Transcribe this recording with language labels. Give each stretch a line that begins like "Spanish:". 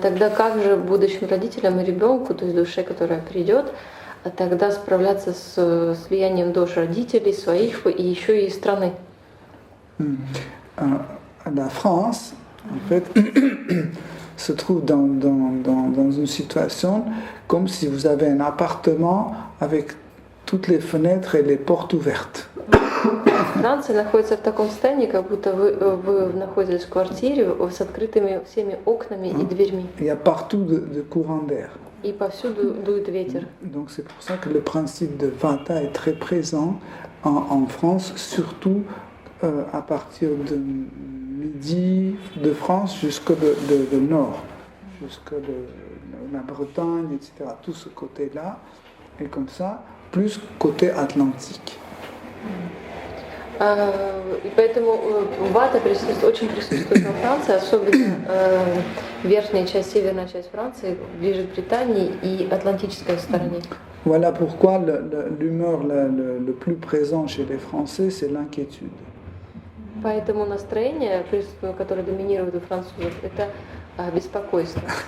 Russian: Тогда как же будущим родителям и ребенку, то есть душе, которая придет, тогда справляться с влиянием дош родителей, своих и еще и страны?
French: La France, en fait, se trouve dans une situation comme si vous avez un appartement avec toutes les fenêtres et les portes ouvertes.
Russian: Франция находится в таком состоянии, как будто вы находитесь в квартире с открытыми всеми окнами и дверьми.
French: Il y a partout de courants d'air.
Russian: И повсюду дует ветер.
French: Donc c'est pour ça que le principe de Vata est très présent en France, surtout à partir de midi de France jusqu'au de nord, jusqu'à la Bretagne, etc. Tout ce côté-là, et comme ça, plus côté atlantique.
Russian: И поэтому вата очень присутствует во Франции, особенно верхняя часть, северная часть Франции, ближе к Британии и атлантической стороне.
French: Voilà pourquoi l'humeur le plus présent chez les Français, c'est l'inquiétude.
Russian: Поэтому настроение, которое доминирует у французов, это беспокойство.